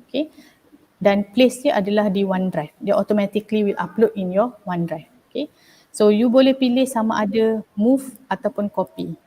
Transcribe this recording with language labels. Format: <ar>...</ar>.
<ms>Okay, dan place dia adalah di OneDrive.</ms> <en>Dia automatically will upload in your OneDrive.</en> <ms>Okay, so you boleh pilih sama ada move ataupun copy.</ms>